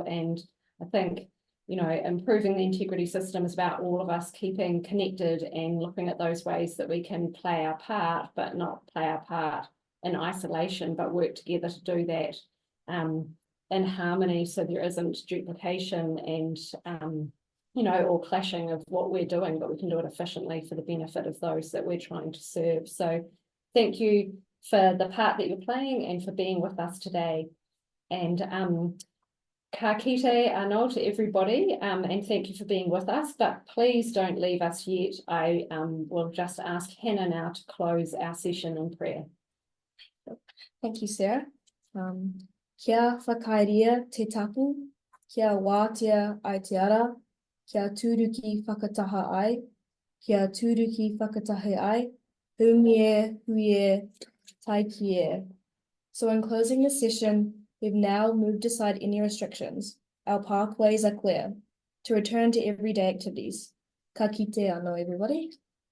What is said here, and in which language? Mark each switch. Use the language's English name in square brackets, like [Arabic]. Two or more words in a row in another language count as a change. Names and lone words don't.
[English] And I think, improving the integrity system is about all of us keeping connected and looking at those ways that we can play our part, but not play our part in isolation, but work together to do that in harmony, so there isn't duplication and or clashing of what we're doing, but we can do it efficiently for the benefit of those that we're trying to serve. So thank you for the part that you're playing and for being with us today. And [Māori] ka kite anō [English] to everybody, and thank you for being with us, but please don't leave us yet. I will just ask Hannah now to close our session in prayer. Thank you, Sarah. [Māori] Kia whakairia te tapu, kia wātea ai te ara, kia tūruki whakataha ai, kia tūruki whakatahe ai, humie, huie, taikie. [English] So in closing this session, we've now moved aside any restrictions. Our pathways are clear to return to everyday activities. [Māori] Ka kite anō, [English] everybody.